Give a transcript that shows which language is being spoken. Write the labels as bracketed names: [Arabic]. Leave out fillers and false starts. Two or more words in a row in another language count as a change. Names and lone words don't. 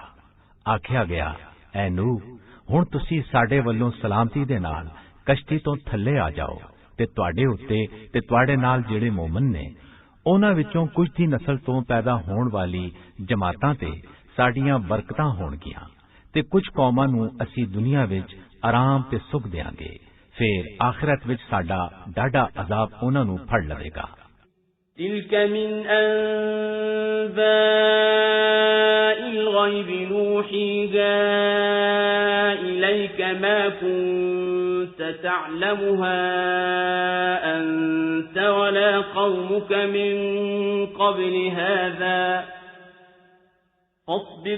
[Punjabi] ਆਖਿਆ ਗਿਆ, ਐ ਨੂਹ, ਹੁਣ ਤੁਸੀਂ ਸਾਡੇ ਵੱਲੋਂ ਸਲਾਮਤੀ ਦੇ ਨਾਲ ਕਸ਼ਤੀ ਤੋਂ ਥੱਲੇ ਆ ਜਾਓ ਤੇ ਤੁਹਾਡੇ ਉੱਤੇ ਤੇ ਤੁਹਾਡੇ ਨਾਲ ਜਿਹੜੇ ਮੂਮਨ ਨੇ ਉਹਨਾਂ ਵਿੱਚੋਂ ਕੁਝ ਦੀ ਨਸਲ ਤੋਂ ਪੈਦਾ ਹੋਣ ਵਾਲੀ ਜਮਾਤਾਂ ਤੇ ਸਾਡੀਆਂ ਬਰਕਤਾਂ ਹੋਣਗੀਆਂ ਤੇ ਕੁਝ ਕੌਮਾਂ ਨੂੰ ਅਸੀਂ ਦੁਨੀਆ ਵਿੱਚ ਆਰਾਮ ਤੇ ਸੁਖ ਦੇਾਂਗੇ, ਫਿਰ ਆਖਿਰਤ ਵਿੱਚ ਸਾਡਾ ਡਾਢਾ ਅਜ਼ਾਬ ਉਹਨਾਂ ਨੂੰ ਫੜ ਲਵੇਗਾ। [Arabic] تلك من أنباء الغيب نوحيها إليك ما كنت تعلمها أنت ولا قومك من قبل هذا فاصبر